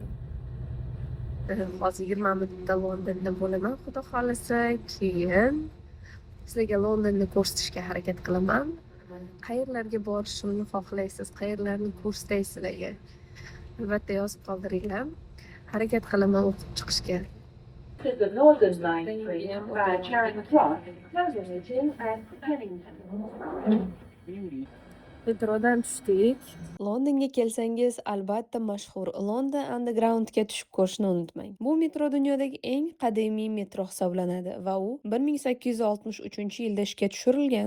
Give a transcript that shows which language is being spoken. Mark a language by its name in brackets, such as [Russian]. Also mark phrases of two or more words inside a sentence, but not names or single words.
[Uzbek] Hozir 20 minutda Londonda bo'laman, xudo xohlasa. Keyin sizlarga Londonni ko'rsatishga harakat qilaman. Qayerlarga borishimni xohlaysiz, qayerlarni ko'rsatay sizlarga? Albatta yozib qoldiringlar. Harakat qilaman o'qib chiqishga. [English] To the Northern Line train via Charing Cross, Kensington and Kennington. [Uzbek] Metrodan tushdik. Londonga kelsangiz, albatta mashhur London Undergroundga tushib ko'rishni unutmang. Bu metro dunyodagi eng qadimiy metro hisoblanadi va u 1863-yilda ishga tushirilgan.